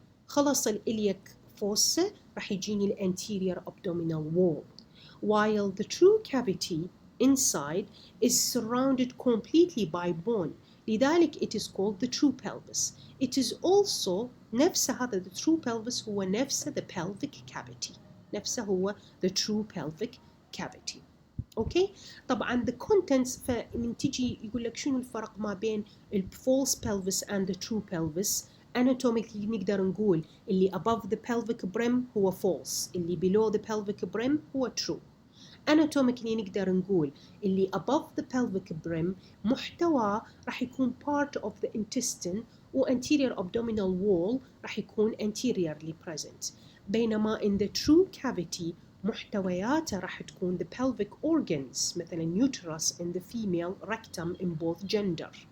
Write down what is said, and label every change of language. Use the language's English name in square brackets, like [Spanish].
[English] خلص الإلياك fossa [Arabic] راح يجيني الانتيريور [English] abdominal wall, while the true cavity inside is surrounded completely by bone. لذلك it is called the true pelvis. It is also [Arabic] نفس هذا [English] the true pelvis هو نفس the pelvic cavity. [Arabic] نفسه هو [English] the true pelvic cavity. [Arabic] اوكي طبعا the contents فمن تجي يقول لك شنو الفرق ما بين ال [English] false pelvis and the true pelvis. [Arabic] anatomically نقدر نقول اللي [English] above the pelvic brim [Arabic] هو false, اللي [English] below the pelvic brim [Arabic] هو true. anatomically نقدر نقول اللي above the pelvic brim محتواه راح يكون [English] part of the intestine [Arabic] و [English] anterior abdominal wall [Arabic] راح يكون anteriorly present, بينما [English] in the true cavity [Arabic] محتوياته راح تكون [English] the pelvic organs [Arabic] مثلا [English] uterus in the female, rectum in both gender.